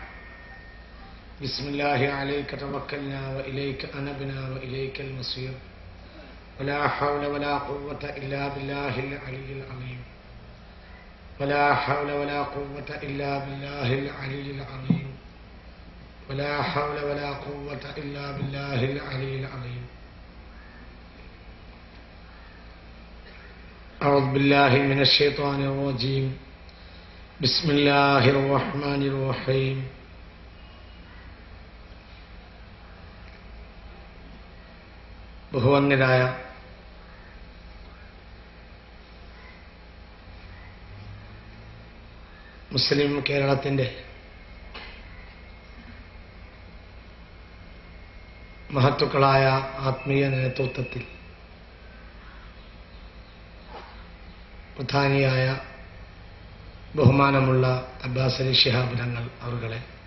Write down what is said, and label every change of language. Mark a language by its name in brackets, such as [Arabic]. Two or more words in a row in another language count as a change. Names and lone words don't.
[Arabic] بسم الله عليك توكلنا وإليك أنبنا وإليك المصير، ولا حول ولا قوة إلا بالله العلي العظيم، ولا حول ولا قوة إلا بالله العلي العظيم، ولا حول ولا قوة إلا بالله العلي العظيم. أعوذ بالله من الشيطان الرجيم. بسم الله الرحمن الرحيم. [Malayalam] ബഹുവന്യരായ മുസ്ലിം കേരളത്തിൻ്റെ മഹത്തുക്കളായ ആത്മീയ നേതൃത്വത്തിൽ പ്രധാനിയായ ബഹുമാനമുള്ള അബ്ബാസ് അലി ശിഹാബ് തങ്ങൾ അവരുടെ,